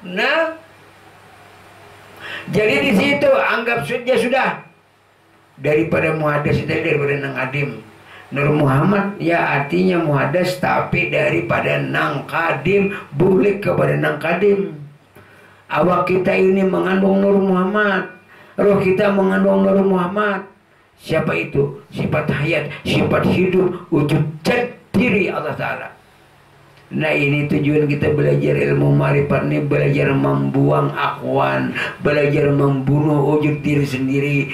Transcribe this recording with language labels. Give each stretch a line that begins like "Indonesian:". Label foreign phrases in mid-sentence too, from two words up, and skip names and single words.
Indonesian: Nah, jadi di situ anggap saja sudah daripada muhadas itu daripada nang kadim.
Banjar: Nur Muhammad ya artinya muhadas, tapi daripada nang kadim bulik kepada nang kadim.
Indonesian: Awak kita ini mengandung Nur Muhammad, roh kita mengandung Nur Muhammad. Siapa itu? Sifat hayat, sifat hidup, wujud zat diri Allah Ta'ala. Nah ini tujuan kita belajar ilmu ma'rifat ini, belajar membuang akhwan, belajar membunuh wujud diri sendiri.